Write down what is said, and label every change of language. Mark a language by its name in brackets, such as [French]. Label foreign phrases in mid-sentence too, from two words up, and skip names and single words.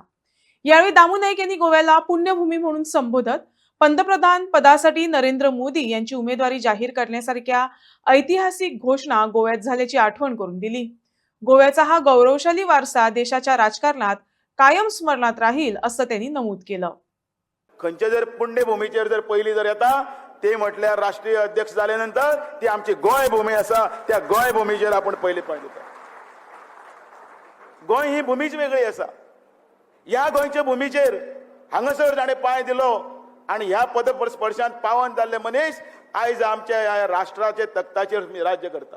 [Marathi] यावेळी दामू नाईक यांनी गोव्याला पुण्यभूमी म्हणून संबोधत पंतप्रधान पदासाठी नरेंद्र मोदी यांची उमेदवारी जाहीर करण्यासारख्या ऐतिहासिक घोषणा गोव्यात झाल्याची आठवण करून दिली। गोव्याचा हा गौरवशाली वारसा देशाच्या राजकारणात कायम स्मरणात राहील असं त्यांनी नमूद केलं। [Konkani] खंयचे जर पुण्यभूमीचेर जर पहिली जर येता ते म्हटल्यार राष्ट्रीय अध्यक्ष जाल्यानंतर ती आमची गोय भूमी आसा, त्या गोय भूमीचेर आपण पहिले पळयता। गोय ही भूमीच वेगळी आसा। ह्या गोंयच्या भूमीचेर हांगासर जाणे पांय दिलो आणि ह्या पदस्पर्शांत पावन जाल्ले मनीस आयज आमच्या ह्या राष्ट्राचे तख्ताचेर राज्य करता।